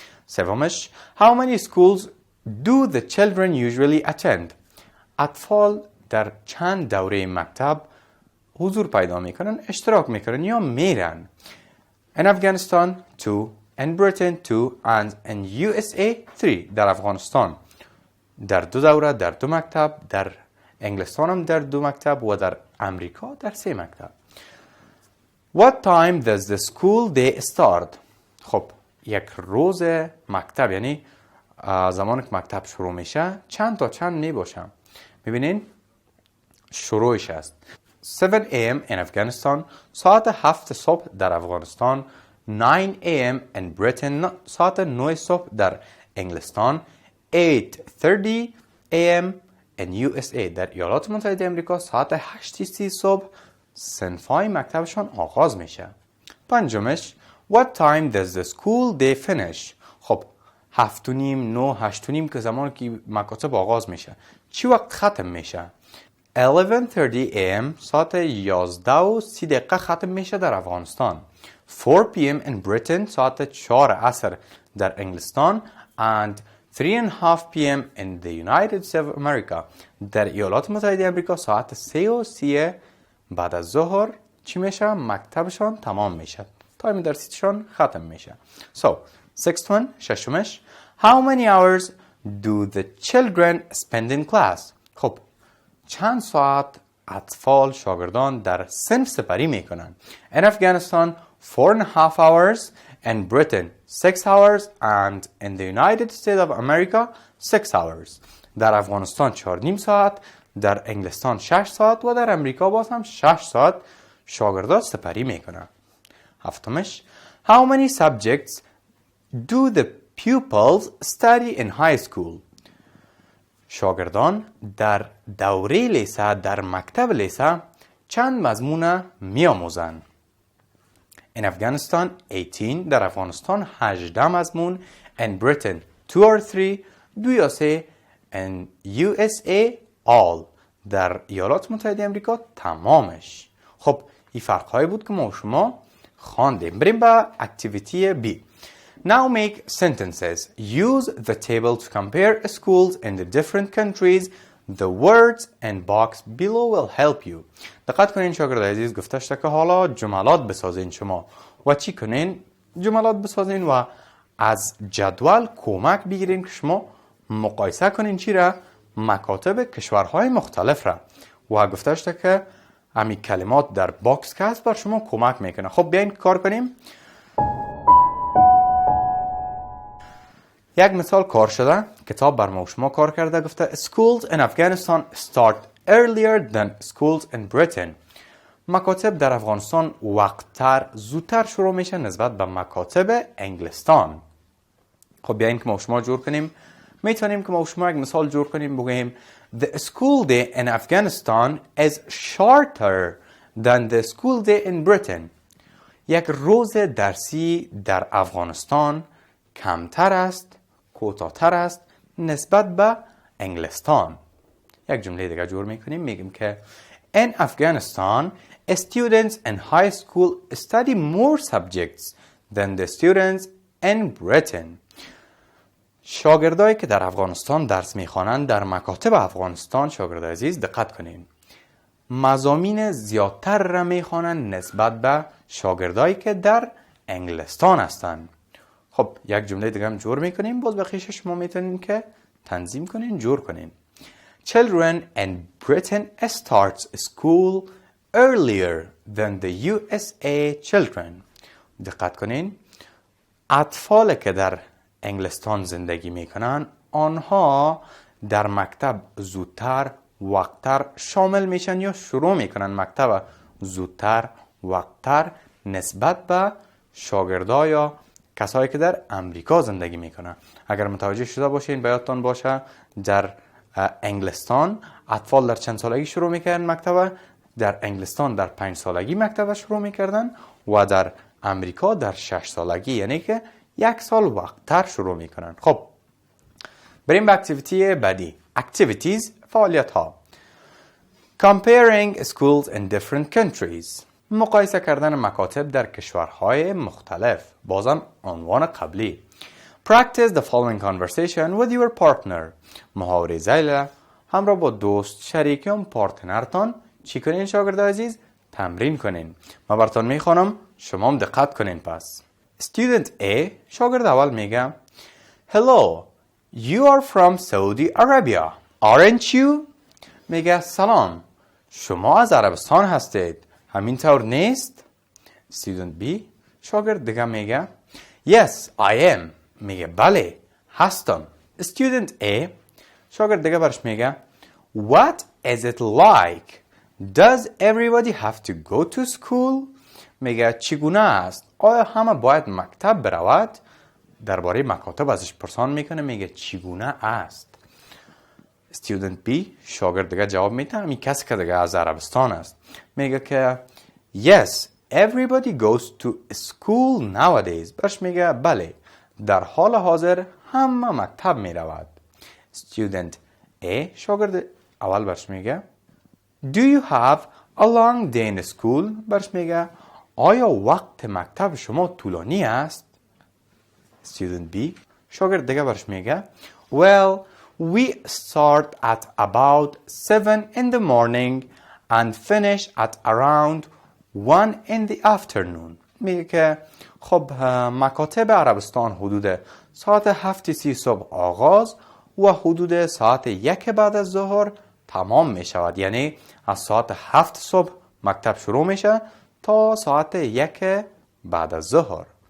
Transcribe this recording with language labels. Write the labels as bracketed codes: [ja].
[fa] سومش [en] How many schools do the children usually attend? [fa] اطفال در چند دوره مکتب حضور پیدا میکنن، اشتراک میکنن یا میرن؟ [en] In Afghanistan 2, in Britain 2 and in USA 3. [fa] در افغانستان در 2 دوره، در 2 مکتب، در انگلستان هم در 2 مکتب و در امریکا در 3 مکتب. [en] What time does the school day start? [fa] خب، یک روز مکتب یعنی زمانی که مکتب شروع میشه چند تا چند می باشه؟ میبینین شروعش است 7 a.m. [en] in Afghanistan، [fa] ساعت 7 صبح در افغانستان، 9 a.m. [en] in Britain، [fa] ساعت 9 صبح در انگلستان، 8:30 a.m. [en] in USA، [fa] در ایالات متحده امریکا ساعت 8:30 صبح صنفای مکتبشان آغاز میشه. پنجمش [en] What time does the school day finish؟ [fa] خب، 7:30 9 8:30 که زمان که مکاتب آغاز میشه. چی وقت ختم میشه؟ 11:30 am ساعت 11:30 ختم میشه در افغانستان. [en] 4 p.m. in Britain [fa] ساعت 4 عصر در انگلستان [en] and 3:30 p.m. in the United States of America [fa] در ایالات متحده آمریکا ساعت 3:30 بعد از ظهر چی میشه؟ مکتبشان تمام میشه. تایم درسیشان ختم میشه. [en] So, sixth one, [fa] ششمش. [en] How many hours do the children spend in class? [fa] خب چند ساعت اطفال شاگردان در صنف سپری میکنن؟ [en] In Afghanistan 4.5 hours, in Britain 6 hours and in the United States of America 6 hours. [fa] در افغانستان 4.5 ساعت، در انگلستان 6 ساعت و در امریکا باز هم 6 ساعت شاگردان سپری میکنن. هفتمش. [en] How many subjects do the pupils study in high school? [fa] شاگردان در دوره لیسه در مکتب لیسه چند مضمون میاموزند؟ [en] In Afghanistan 18 [fa] در افغانستان 18 مضمون. [en] In Britain 2 or 3 2 یا 3. In USA all [fa] در ایالات متحده آمریکا تمامش. خب این فرق هایی بود که ما شما خواندیم. بریم به اکتیویتی B. [en] Now make sentences. Use the table to compare schools in the different countries. The words and box below will help you. [fa] دقت کنین شاگرد عزیز، گفته شده که حالا جملات بسازین شما و چی کنین؟ جملات بسازین و از جدول کمک بگیرین که شما مقایسه کنین چی را؟ مکاتب کشورهای مختلف را. و گفته شده که همین کلمات در باکس که هست بر شما کمک میکنه. خب بیاین کار کنیم. یک مثال کار شده، کتاب بر ما شما کار کرده، گفته [en] Schools in Afghanistan start earlier than schools in Britain. [fa] مکاتب در افغانستان وقتتر زودتر شروع میشه نسبت به مکاتب انگلستان. خب بیاین که ما شما جور کنیم. میتونیم که ما شما یک مثال جور کنیم، بگیم [en] The school day in Afghanistan is shorter than the school day in Britain. [fa] یک روز درسی در افغانستان کمتر است، کوتاه‌تر است نسبت به انگلستان. یک جمله دیگه جور میکنیم، میگیم که [en] In Afghanistan, students in high school study more subjects than the students in Britain. [fa] شاگردایی که در افغانستان درس میخوانند در مکاتب افغانستان، شاگرد عزیز دقت کنین، مضامین زیادتر را میخوانند نسبت به شاگردایی که در انگلستان هستند. خب یک جمله دیگه هم جور میکنیم، باز بقیه‌اش شما میتونین که تنظیم کنین، جور کنین. [en] Children in Britain starts school earlier than the USA children. [fa] دقت کنین، اطفال که در انگلستان زندگی میکنن آنها در مکتب زودتر وقتتر شامل میشن یا شروع میکنن مکتب زودتر وقتتر نسبت به شاگردای یا کسایی که در امریکا زندگی میکنن. اگر متوجه شده باشین بیادتان باشه در انگلستان اطفال در چند سالگی شروع میکردن مکتب، در انگلستان در 5 سالگی مکتب شروع میکردن و در امریکا در 6 سالگی، یعنی که 1 سال وقتتر شروع میکنن. خب بریم به اکتیویتی بعدی. Activities، فعالیت ها. [en] Comparing schools in different countries. [fa] مقایسه کردن مکاتب در کشورهای مختلف. بازم عنوان قبلی. [en] Practice the following conversation with your partner. [fa] محاوره زیل همراه با دوست، شریک یا پارتنرتان چی کنین شاگرد عزیز؟ تمرین کنین. من براتون میخوانم، شما هم دقت کنین. پس [en] Student A، [fa] شاگرد اول میگه [en] Hello, you are from Saudi Arabia, aren't you? [fa] میگه سلام، شما از عربستان هستید، همینطور نیست؟ Student B، شاگرد دیگه میگه [en] Yes, I am. [fa] میگه بله، هستم. [en] Student A، [fa] شاگرد دیگه برش میگه [en] What is it like? Does everybody have to go to school? [fa] میگه چگونه است؟ آیا همه باید مکتب برود؟ درباره مکاتب ازش پرسان میکنه، میگه چگونه است؟ Student B، شاگرد دیگه جواب میده، همین کسی که دیگه از عربستان است، میگه که [en] Yes, everybody goes to school nowadays. [fa] برش میگه بله، در حال حاضر همه مکتب می رود. [en] Student A [fa] شاگرد اول برش میگه [en] Do you have a long day in school؟ [fa] برش میگه آیا وقت مکتب شما طولانی است؟ [en] Student B [fa] شاگرد دیگه برش میگه [en] Well, we start at about 7 in the morning and finish at around 1 in the afternoon. [fa] میگه که خب مکاتب عربستان حدود ساعت 7:30 صبح آغاز و حدود ساعت 1 بعد از ظهر تمام می شود. یعنی از ساعت 7 صبح مکتب شروع میشه تا ساعت 1 بعد از ظهر.